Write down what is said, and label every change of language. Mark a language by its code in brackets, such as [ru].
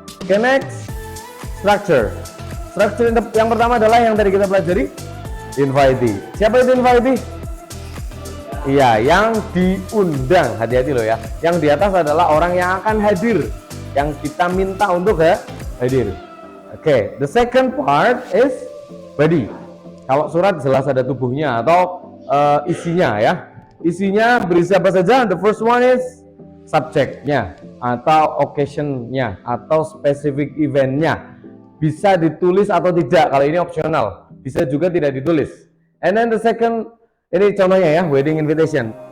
[id] Okay, next, structure yang pertama adalah yang tadi kita pelajari, invitee. Siapa itu invitee? Iya, yang diundang, hati-hati loh ya. Yang di atas adalah orang yang akan hadir, yang kita minta untuk hadir. [en] Oke, the second part is body. [id] Kalau surat jelas ada tubuhnya atau isinya ya. Isinya berisi apa saja? The first one is subjeknya atau occasionnya atau specific eventnya. Bisa ditulis atau tidak, kalau ini opsional. Bisa juga tidak ditulis. And then the second, ini contohnya ya, wedding invitation.